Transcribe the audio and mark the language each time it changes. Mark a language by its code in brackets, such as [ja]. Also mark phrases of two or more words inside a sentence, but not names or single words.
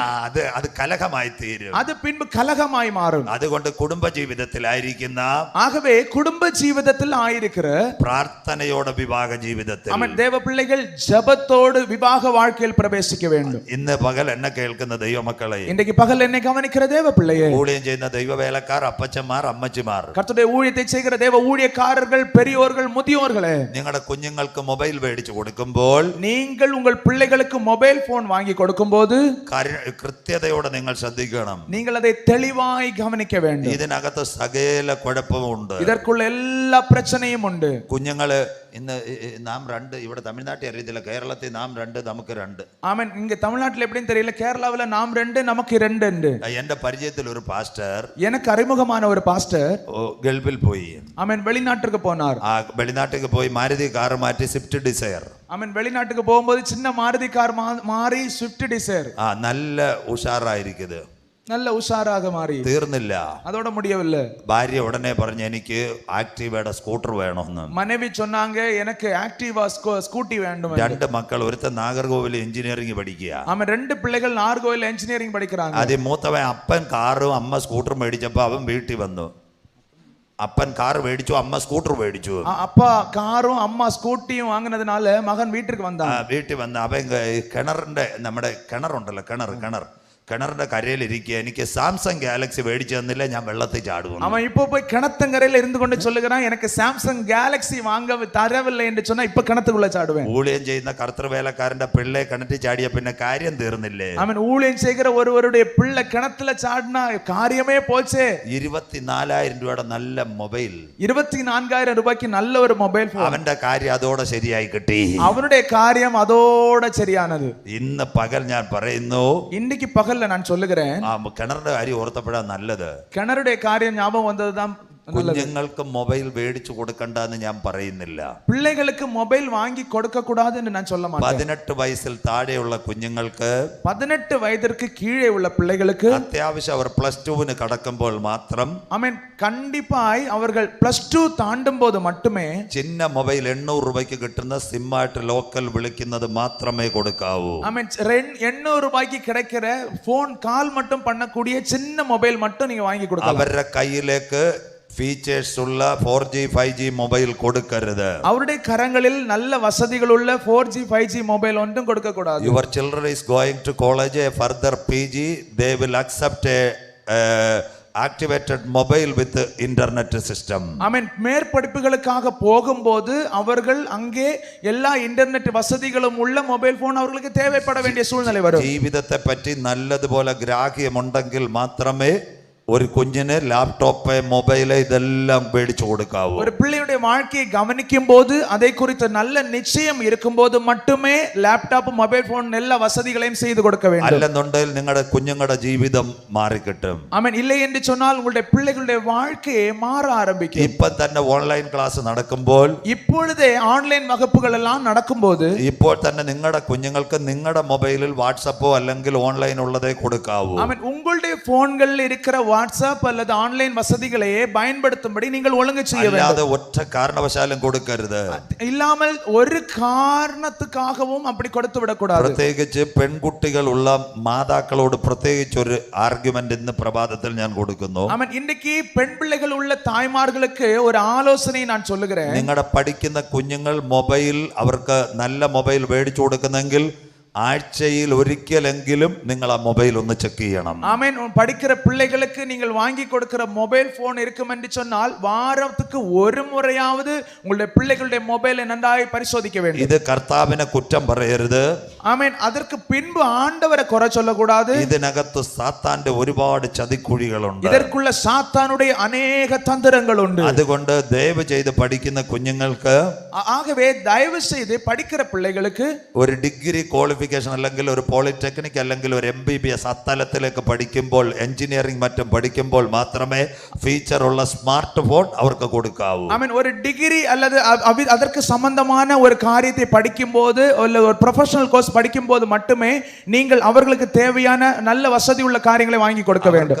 [ml] അത് കലഹമായി തീരും. [ta] அது பின்பு கலகமாய் மாறும். [ml] അതുകൊണ്ട് കുടുംബ ജീവിതത്തിലായിരിക്കുന്ന, [ta] ஆகவே குடும்ப ஜீவிதத்தில் ஆயிருக்கிற [ml] പ്രാർത്ഥനയോടെ വിവാഹ ജീവിതത്തിൽ, [ta] ஆமென், தேவ பிள்ளைகள் ஜெபத்தோடு விவாக வாழ்க்கையில் பிரவேசிக்க வேண்டும். [ml] ഇന്ന് പകൽ എന്നെ കേൾക്കുന്ന ദൈവമക്കളെ, [ta] இன்றைக்கு பகல் என்னை கவனிக்கிற தேவ பிள்ளையே, [ml] ഊഴിയം ചെയ്യുന്ന ദൈവവേലക്കാർ, അപ്പച്ചന്മാർ, അമ്മച്ചിമാർ, [ta] கர்த்தருடைய ஊழியத்தை செய்கிற தேவ ஊழியக்காரர்கள், பெரியோர்கள், முதியோர்களே, [ml] നിങ്ങളുടെ കുഞ്ഞുങ്ങൾക്ക് മൊബൈൽ മേടിച്ചു കൊടുക്കുമ്പോൾ [ta] நீங்கள் உங்கள் பிள்ளைகளுக்கு [en] mobile phone [ta] வாங்கி கொடுக்கும்போது [ml] കൃത്യതയോടെ നിങ്ങൾ ശ്രദ്ധിക്കണം. [ta] நீங்கள் அதை தெளிவாய் கவனிக்க வேண்டும். [ml] ഇതിനകത്ത് സകല കുഴപ്പമുണ്ട്. [ta] இதற்குள்ள எல்லா பிரச்சனையும் உண்டு. [ml] കുഞ്ഞുങ്ങള് ഇന്ന് നാം രണ്ട്, ഇവിടെ തമിഴ്നാട്ടിൽ അറിയത്തില്ല, കേരളത്തിൽ നാം രണ്ട് നമുക്ക് രണ്ട്. [ta] ஆமென். இங்க தமிழ்நாட்டுல எப்படின்னு தெரியல, கேரளாவுல நாம் ரெண்டு நமக்கு ரெண்டு ഉണ്ട്. [ml] എന്റെ പരിചയത്തിൽ ഒരു പാസ്റ്റർ, [ta] எனக்கு அறிமுகமான ஒரு பாஸ்டர் [ml] ഗൾഫിൽ പോയി. [ta] ஆமென், வெளிநாட்டுக்கு போனார். [ml] ആ വെളിനാട്ടിലേക്ക് പോയി മാരുതി കാർ മാറ്റി സ്വിഫ്റ്റ് ഡിസയർ. [ta] ஆமென். வெளிநாட்டுக்கு போகும்போது சின்ன மாருதி கார் மாறி ஸ்விஃப்ட் டிசைர். [ml] നല്ല ഉഷാറായിരിക്കുന്നത്. [ta] நல்ல உஷாராக மாறி. [ml] തീർന്നില്ല, [ta] அதோட முடியவில்லை. [ml] ഭാര്യ ഉടനെ പറഞ്ഞു എനിക്ക് ആക്റ്റീവയുടെ സ്കൂട്ടർ വേണമെന്ന്. [ta] மனைவி சொன்னாங்க எனக்கு ஆக்டிவா ஸ்கூட்டி வேண்டும். [ml] രണ്ട് മക്കൾ, ഒരുത്തൻ നാഗർകോവിൽ എഞ്ചിനീയറിംഗ് പഠിക്കുക. [ta] ஆமென். ரெண்டு பிள்ளைகள் நாகர்கோவில் என்ஜினியரிங் படிக்கிறாங்க. [ml] ആദ്യം മൂത്തവൻ അപ്പൻ കാറും അമ്മ സ്കൂട്ടറും മേടിച്ചപ്പോ അവൻ വീട്ടിൽ വന്നു. അപ്പൻ കാർ മേടിച്ചു, അമ്മ സ്കൂട്ടർ മേടിച്ചു. [ta] அப்பா காரும் அம்மா ஸ்கூட்டியும் வாங்கினதுனால மகன் வீட்டுக்கு வந்தான். [ml] വീട്ടിൽ വന്ന് അവൻ കിണറിന്റെ, നമ്മുടെ കിണറുണ്ടല്ലോ, കിണറിന്റെ കരയിലിരിക്കുക, എനിക്ക് സാംസങ് ഗാലക്സി മേടിച്ചു തന്നില്ല, ഞാൻ വെള്ളത്തിൽ ചാടുന്നു. [ta] அவன் இப்போ போய் கிணத்தங்கரையில இருந்து கொண்டு சொல்லுகிறான், எனக்கு சாம்சங் கேலக்ஸி வாங்க தரவில்லை என்று சொன்னா இப்ப கிணத்துக்குள்ள சாடுவேன். [ml] ഊഴിയം ചെയ്യുന്ന കർത്തൃവേലക്കാരന്റെ പിള്ളയെ കിണറ്റിൽ ചാടിയ പിന്നെ കാര്യം തീർന്നില്ലേ? [ta] அவன் ஊழியம் செய்கிற ஒருவருடைய பிள்ளை கிணத்துல சாடினா காரியமே போச்சே. [ml] 24,000 രൂപയുടെ നല്ല മൊബൈൽ, [ta] 24,000 ரூபாய்க்கு நல்ல ஒரு [en] mobile phone. [ml] അവന്റെ കാര്യം അതോടെ ശരിയായി കിട്ടി. [ta] அவனுடைய காரியம் அதோட சரியானது. [ml] ഇന്ന് പകൽ ഞാൻ പറയുന്നു, [ta] இன்னைக்கு பகல்ல நான் சொல்லுகிறேன், [ml] കിണറിന്റെ കാര്യം ഓർത്തപ്പെടാൻ നല്ലത്. [ta] கிணறுடைய காரியம் ஞாபகம் வந்ததுதான். [ml] കുഞ്ഞുങ്ങൾക്ക് മൊബൈൽ മേടിച്ചു കൊടുക്കണ്ടെന്ന് ഞാൻ പറയുന്നില്ല. [ta] பிள்ளைகளுக்கு மொபைல் வாங்கி கொடுக்க கூடாது என்று நான் சொல்ல மாட்டேன். [ml] 18 വയസ്സിൽ താഴെയുള്ള കുഞ്ഞുങ്ങൾക്ക്, [ta] 18 വയதிற்கு கீழே உள்ள பிள்ளைகளுக்கு [ml] അത്യാവശ്യം അവർ +2 കടക്കുമ്പോൾ മാത്രം, [ta] ஆமென், கண்டிப்பாய் அவர்கள் +2 தாண்டும் போது மட்டுமே [ml] ചിന്ന മൊബൈൽ 800 രൂപയ്ക്ക് കിട്ടുന്ന സിമ്മായിട്ട് ലോക്കൽ വിളിക്കുന്നത് മാത്രമേ കൊടുക്കാവൂ. [ta] ஆமென், 800 ரூபாய்க்கு கிடைக்கிற [en] phone call [ta] மட்டும் பண்ணக்கூடிய சின்ன மொபைல் மட்டும் நீங்க வாங்கி கொடுக்கலாம். [ml] അവരുടെ കയ്യിലേക്ക് ഫീച്ചേഴ്സ് ഉള്ള 4G 5G മൊബൈൽ കൊടുക്കരുത്. [ta] அவருடைய கரங்களில் நல்ல வசதிகளுள்ள 4G 5G மொபைல் ஒன்றும் கொடுக்க கூடாது. [en] Your children is going to college, a further PG, they will accept a activated mobile with the internet system. [ta] ஆமென். மேற்படிப்புகளுக்காக போகும்போது அவர்கள் அங்கே எல்லா இன்டர்நெட் வசதிகளும் உள்ள [en] mobile phone [ta] அவர்களுக்கு தேவைப்பட வேண்டிய சூழ்நிலை வரும். [ml] ജീവിതത്തെ പറ്റി നല്ലതുപോലെ ഗ്രാഹ്യമുണ്ടെങ്കിൽ മാത്രമേ ഒരു കുഞ്ഞിന് ലാപ്ടോപ്പ് മൊബൈൽ ഇതെല്ലാം മേടിച്ചു കൊടുക്കാവൂ. [ta] ஒரு பிள்ளையுடைய வாழ்க்கையை கவனிக்கும் போது அதை குறித்த நல்ல நிச்சயம் இருக்கும்போது மட்டுமே [ml] ലാപ്ടോപ്പ് മൊബൈൽ ഫോൺ എല്ലാ വസതികളെയും ചെയ്തു [ta] കൊടുக்க வேண்டும். [ml] അല്ലെന്നുണ്ടെങ്കിൽ നിങ്ങളുടെ കുഞ്ഞുങ്ങളുടെ ജീവിതം മാറിക്കിട്ടും. ആമേൻ. [ta] இல்லை என்று சொன்னால் உங்களுடைய பிள்ளைகளுடைய வாழ்க்கையை மாற ஆரம்பிக்கும். [ml] ഇപ്പം തന്നെ [en] online class [ml] നടക്കുമ്പോൾ, [ta] இப்பொழுதே ஆன்லைன் வகுப்புகள் எல்லாம் நடக்கும்போது, [ml] ഇപ്പോൾ തന്നെ നിങ്ങളുടെ കുഞ്ഞുങ്ങൾക്ക് നിങ്ങളുടെ മൊബൈലിൽ വാട്സപ്പോ അല്ലെങ്കിൽ ഓൺലൈൻ ഉള്ളതേ കൊടുക്കാവൂ. [ta] ஆமென். உங்களுடைய போன்களில் இருக்கிற வாட்ஸ்அப் அல்லது ஆன்லைன் வசதிகளை பயன்படுத்தும்படி நீங்கள் ஒழுங்கு செய்ய வேண்டும். [ml] അല്ലാതെ ഒറ്റ കാരണവശാലും കൊടുക്കരുത്. [ta] இல்லாமல் ஒரு காரணத்துக்காகவும் அப்படி கொடுத்து விட கூடாது. [ml] പ്രത്യേകിച്ച് പെൺകുട്ടികളുള്ള മാതാക്കളോട് പ്രത്യേകിച്ച് ഒരു ആർഗ്യുമെന്റ് ഇന്ന് പ്രഭാതത്തിൽ ഞാൻ കൊടുക്കുന്നു. [ta] ஆமென். இன்னைக்கு பெண் பிள்ளைகள் உள்ள தாய்மார்களுக்கு ஒரு ஆலோசனை நான் சொல்லுகிறேன். [ml] നിങ്ങളുടെ പഠിക്കുന്ന കുഞ്ഞുങ്ങൾ മൊബൈൽ അവർക്ക് നല്ല മൊബൈൽ മേടിച്ചു കൊടുക്കുന്നെങ്കിൽ ആഴ്ചയിൽ ഒരിക്കലെങ്കിലും നിങ്ങൾ ആ മൊബൈൽ ഒന്ന് ചെക്ക് ചെയ്യണം. [ta] ஆமென். படிக்கிற பிள்ளைகளுக்கு நீங்கள் வாங்கி கொடுக்கிற [en] mobile phone [ta] இருக்கும் என்று சொன்னால் வாரத்துக்கு ஒரு முறையாவது உங்களுடைய பிள்ளைகளுடைய மொபைலை நன்றாய் பரிசோதிக்க வேண்டும். [ml] ഇത് കർത്താവിനെ കുറ്റം പറയരുത്. [ta] ஆமென். அதற்கு பின்பு ஆண்டவரை குறை சொல்லக்கூடாது. [ml] ഇതിനകത്ത് സാത്താന്റെ ഒരുപാട് ചതിക്കുഴികളുണ്ട്. [ta] இதற்குள்ள சாத்தானுடைய அநேக தந்திரங்கள் உண்டு. [ml] അതുകൊണ്ട് ദയവ് ചെയ്ത് പഠിക്കുന്ന കുഞ്ഞുങ്ങൾക്ക്, [ta] ஆகவே தயவு செய்து படிக்கிற பிள்ளைகளுக்கு [ml] ഒരു [en] degree qualification [ml] അല്ലെങ്കിൽ ഒരു പോളിടെക്നിക് അല്ലെങ്കിൽ ഒരു MBBS അത്തലത്തിലേക്ക് പഠിക്കുമ്പോൾ, എഞ്ചിനീയറിംഗ് മറ്റും പഠിക്കുമ്പോൾ മാത്രമേ ഫീച്ചർ ഉള്ള [en] smart phone [ml] അവർക്ക് കൊടുക്കാവൂ. [ta] ஆமென். ஒரு டிகிரி அல்லது அதற்கு சம்பந்தமான ஒரு காரியத்தை படிக்கும்போது அல்ல ஒரு [en] professional course [ta] படிக்கும்போது மட்டுமே நீங்கள் அவர்களுக்கு தேவையான நல்ல வசதி உள்ள காரியங்களை வாங்கி கொடுக்க வேண்டும்.